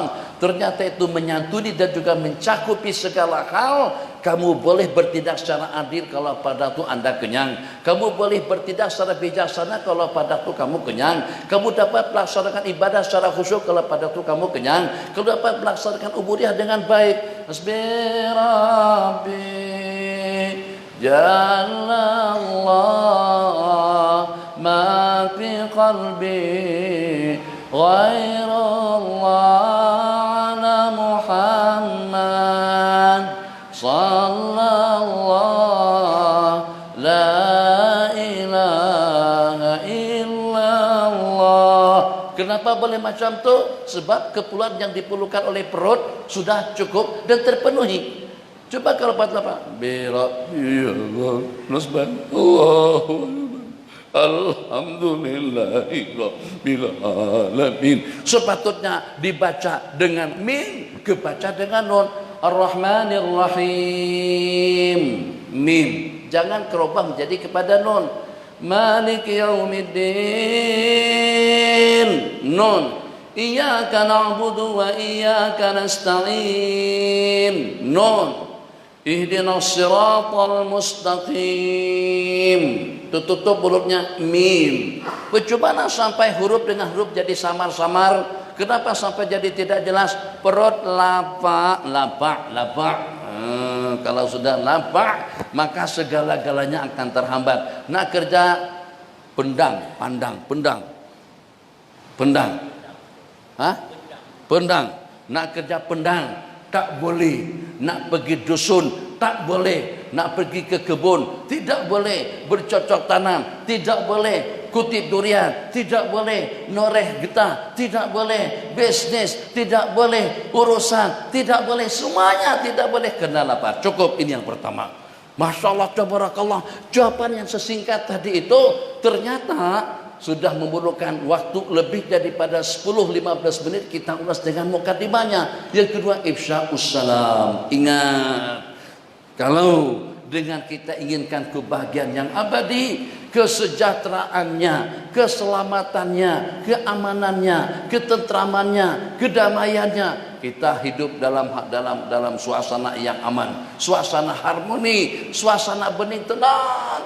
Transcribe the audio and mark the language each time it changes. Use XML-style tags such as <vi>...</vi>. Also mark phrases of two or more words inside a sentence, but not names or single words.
<ms>Ternyata itu menyantuni dan juga mencakupi segala hal. Kamu boleh bertindak secara adil kalau pada itu Anda kenyang. Kamu boleh bertindak secara bijaksana kalau pada itu kamu kenyang. Kamu dapat melaksanakan ibadah secara khusyuk kalau pada itu kamu kenyang. Kamu dapat melaksanakan ubudiyah dengan baik.</ms> <ar>حسبي ربي جل الله ما في قلبي غير الله على محمد صلى الله لا إله إلا الله.</ar> <ms>Kenapa boleh macam tu? Sebab keperluan yang diperlukan oleh perut sudah cukup dan terpenuhi. Coba kalau apa?</ms> <ar>الحمد لله رب العالمين.</ar> <ms>Sepatutnya dibaca dengan mim, kebaca dengan nun.</ms> <ar>الرحمن الرحيم. ميم.</ar> <ms>Jangan kerubah menjadi kepada nun.</ms> <ar>مالك يوم الدين. نون. إياك نعبد وإياك نستعين. نون. اهدنا الصراط المستقيم.</ar> <ms>Tutup mulutnya mim. Percobaan sampai huruf dengan huruf jadi samar-samar. Kenapa sampai jadi tidak jelas? Perut lapar. Kalau sudah lapar, maka segala-galanya akan terhambat. Nak kerja pendang. Pendang. Nak kerja pendang. Tak boleh. Nak pergi dusun, tak boleh. Nak pergi ke kebun, tidak boleh. Bercocok tanam, tidak boleh. Kutip durian, tidak boleh. Noreh getah, tidak boleh. Bisnis, tidak boleh. Urusan, tidak boleh. Semuanya tidak boleh kena lapar. Cukup, ini yang pertama.</ms> <ar>ما شاء الله تبارك الله.</ar> <ms>Jawaban yang sesingkat tadi itu ternyata sudah memerlukan waktu lebih daripada 10-15 menit kita ulas dengan mukadimahnya. Yang kedua,</ms> <ar>إفشاء السلام.</ar> <ms>Ingat, kalau dengan kita inginkan kebahagiaan yang abadi, kesejahteraannya, keselamatannya, keamanannya, ketentramannya, kedamaiannya, kita hidup dalam suasana yang aman, suasana harmoni, suasana bening tenang.</ms>